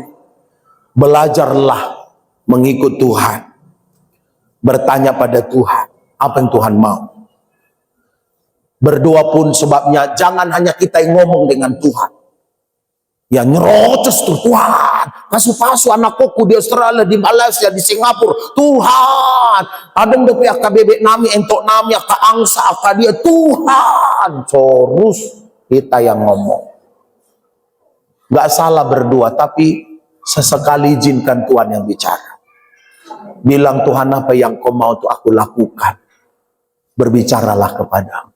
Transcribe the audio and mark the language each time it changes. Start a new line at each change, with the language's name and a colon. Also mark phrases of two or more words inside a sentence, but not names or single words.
Indonesian: Belajarlah mengikut Tuhan. Bertanya pada Tuhan, apa yang Tuhan mau. Berdoa pun sebabnya jangan hanya kita yang ngomong dengan Tuhan. Ya nyerocos tuh Tuhan, pasu-pasu anak koko di Australia, di Malaysia, di Singapura. Tuhan, ada yang dapet KBB nami, entok nami, angsa, dia. Tuhan, terus kita yang ngomong. Gak salah berdoa, tapi sesekali izinkan Tuhan yang bicara. Bilang Tuhan, apa yang kau mau tuh aku lakukan. Berbicaralah kepadaku.